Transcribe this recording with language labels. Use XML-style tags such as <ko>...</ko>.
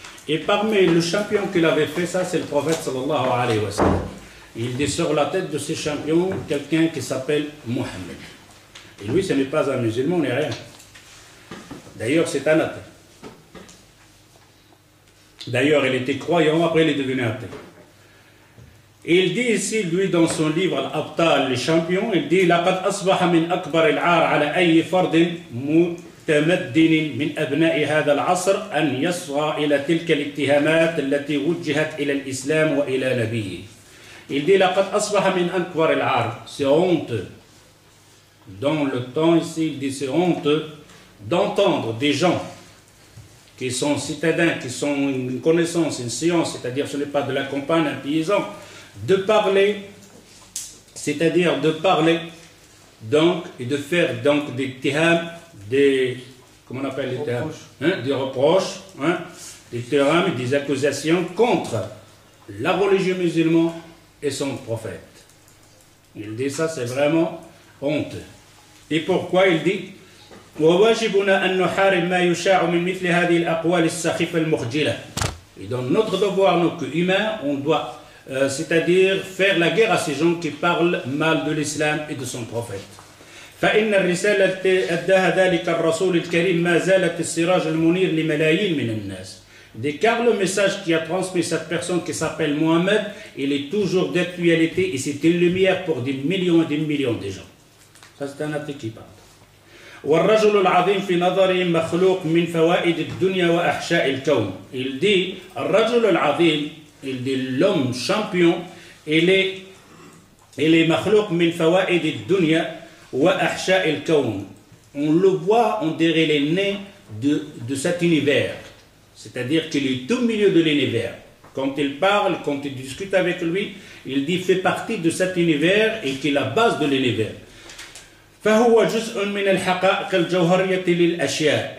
<fr>Et parmi le champion qu'il avait fait, ça c'est le prophète sallallahu alayhi wa sallam. Il dit sur la tête de ces champions quelqu'un qui s'appelle Mohammed. Et lui, ce n'est pas un musulman, ni rien. D'ailleurs, c'est un athée. D'ailleurs, il était croyant, après il est devenu athée. Et il dit ici, lui, dans son livre Al-Abtal, les champions, il dit</fr> <ar>لقد أصبح من أكبر العار على أي فرد متمدن من أبناء هذا العصر أن يصغى إلى تلك الاتهامات التي وجهت إلى الإسلام وإلى نبيه.</ar> <fr>Il dit</fr> <ar>لقد أصبح من أكبر العار.</ar> <fr>C'est honteux. Dans le temps ici, il dit c'est honteux d'entendre des gens qui sont citadins, qui sont une connaissance, une science, c'est-à-dire ce n'est pas de la campagne, un paysan, de parler, c'est-à-dire de parler donc et de faire donc des tiham, des comment on appelle les tiham, hein, des reproches, hein, des tiham, des accusations contre la religion musulmane et son prophète. Il dit ça, c'est vraiment honteux. Et pourquoi il dit</fr> <ar>وواجبنا أن نحارب ما يشاع من مثل هذه الأقوال السخيفة المخجلة.</ar> <fr>Et dans notre devoir, nous, humains, on doit, c'est-à-dire faire la guerre à ces gens qui parlent mal de l'islam et de son prophète.</fr> <ar>فإن الرسالة التي أداها ذلك الرسول الكريم ما زالت السراج المنير لملايين من الناس.</ar> <fr>Car le message qui a transmis cette personne qui s'appelle Mohammed, il est toujours d'actualité et c'est une lumière pour des millions et des millions de gens. Ça, c'est un athée qui parle.</fr> <ar>والرجل العظيم في نظري مخلوق من فوائد الدنيا وأحشاء الكون.</ar> <fr>Il dit</fr> <ar>الرجل العظيم,</ar> <fr>il dit l'homme champion, il est</fr> <ar>مخلوق من فوائد الدنيا وأحشاء الكون.</ar> <fr>On le voit, on dirait les nez de cet univers. c'est-à-dire qu'il est au milieu de l'univers. Quand il parle, quand il discute avec lui, il dit fait partie de cet univers et qui est la base de l'univers.</fr> <ar>فهو جزء من الحقائق الجوهرية للأشياء.</ar>